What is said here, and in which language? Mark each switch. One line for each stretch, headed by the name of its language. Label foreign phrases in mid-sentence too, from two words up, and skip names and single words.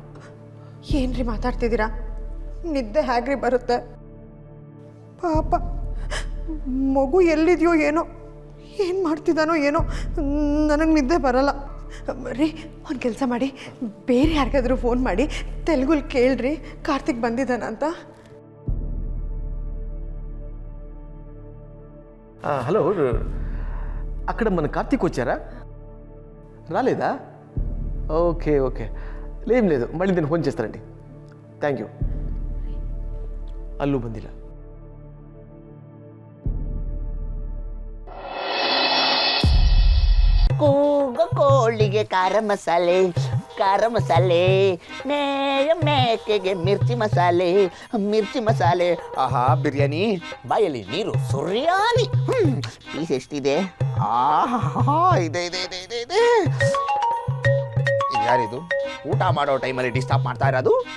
Kannada: ಏನ್ರಿ ಮಾತಾಡ್ತಿದ್ದೀರಾ? ನಿದ್ದೆ ಹೇಗ್ರಿ ಬರುತ್ತೆ? ಪಾಪ ಮಗು ಎಲ್ಲಿದೆಯೋ ಏನೋ, ಏನು ಮಾಡ್ತಿದ್ದಾನೋ ಏನೋ, ನನಗೆ ನಿದ್ದೆ ಬರಲ್ಲ. ರೀ, ಒಂದು ಕೆಲಸ ಮಾಡಿ, ಬೇರೆ ಯಾರಿಗಾದ್ರೂ ಫೋನ್ ಮಾಡಿ ತೆಲುಗುಲಿ ಕೇಳ್ರಿ ಕಾರ್ತಿಕ್ ಬಂದಿದ್ದಾನ ಅಂತ.
Telugu: హలో, అక్కడ మన కార్తీక్ వచ్చారా? రాలేదా? ఓకే, ఏం లేదు, మళ్ళీ నేను ఫోన్ చేస్తానండి.
English: thank you.
Kannada: ಅಲ್ಲೂ ಬಂದಿಲ್ಲ. ಕೂಗ ಕೋಳಿಗೆ ಖಾರ ಮಸಾಲೆ ಮೇಕೆಗೆ ಮಿರ್ಚಿ ಮಸಾಲೆ ಆಹಾ ಬಿರಿಯಾನಿ ಬಾಯಲ್ಲಿ ನೀರು ಸುರಿಯಾಲಿ ಪೀಸ್ ಎಷ್ಟಿದೆ ಆಹಾ ಇದೆ ಯಾರಿದು ಊಟ ಮಾಡೋ ಟೈಮಲ್ಲಿ ಡಿಸ್ಟರ್ಬ್ ಮಾಡ್ತಾ ಇರೋದು?